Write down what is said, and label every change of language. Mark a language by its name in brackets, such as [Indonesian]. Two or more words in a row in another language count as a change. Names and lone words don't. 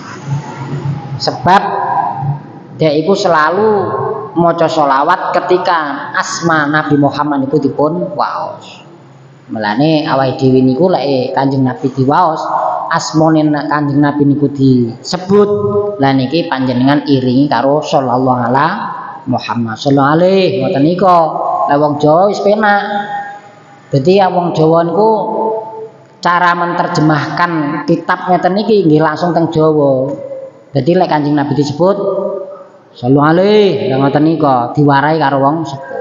[Indonesian] Sebab dia [Javanese] iku selalu maca selawat ketika asma Nabi Muhammad niku dipun waos. Mulane awake dhewe niku lek Kanjeng Nabi diwaos, asmane Kanjeng Nabi niku disebut, lah niki panjenengan iringi karo [Arabic] صلى الله على محمد صلى الله عليه [Javanese] ngoten nika. Lah wong Jawa wis penak. Dadi wong Jawa niku cara menerjemahkan kitab ngeten iki nggih langsung teng Jawa. Dadi lek Kanjeng Nabi disebut [Arabic] صلى الله عليه [Javanese] ngoten nika diwarai karo wong sepuh.